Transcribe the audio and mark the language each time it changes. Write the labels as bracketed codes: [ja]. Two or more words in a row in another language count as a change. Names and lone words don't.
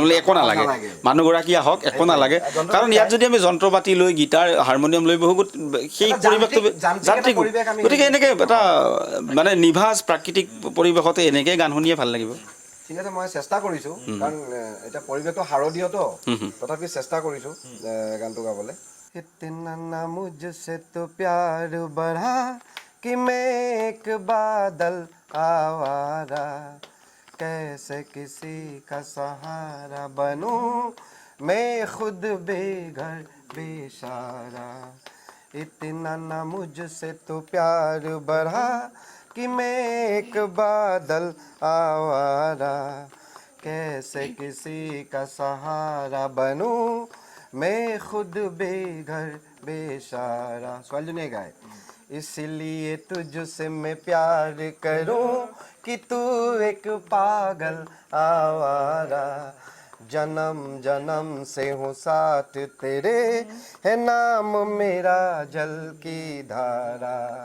[as] বোলে একো নালাগে, মানুহগৰাকী আহক, একো নালাগে। কাৰণ ইয়াত যদি আমি যন্ত্ৰ পাতি লৈ গীটাৰ হাৰমনিয়াম লৈ বহু সেই পৰিৱেশটো যান্ত্ৰিক। গতিকে এনেকৈ এটা মানে নিভাঁজ প্ৰাকৃতিক পৰিৱেশতে এনেকৈ গান শুনিয়ে ভাল লাগিব। ঠিক আছে, মই চেষ্টা কৰিছোঁ। কাৰণ এতিয়া পৰিৱেশটো শাৰদীয়তো, তথাপি চেষ্টা কৰিছোঁ গানটো গাবলৈ। [hi] इतना ना मुझसे तो प्यार बढ़ा कि मैं एक बादल आवारा, कैसे किसी का सहारा बनूं मैं खुद बेघर बेचारा। इतना ना मुझसे तो प्यार बढ़ा कि मैं एक बादल आवारा, कैसे किसी का सहारा बनूं मैं खुद बेघर बेचारा। [as] ছোৱালীজনীয়ে গায়, [hi] इसलिए तुझसे मैं प्यार करूं कि तू एक पागल आवारा, जन्म जन्म से हूँ साथ तेरे, है नाम मेरा जल की धारा।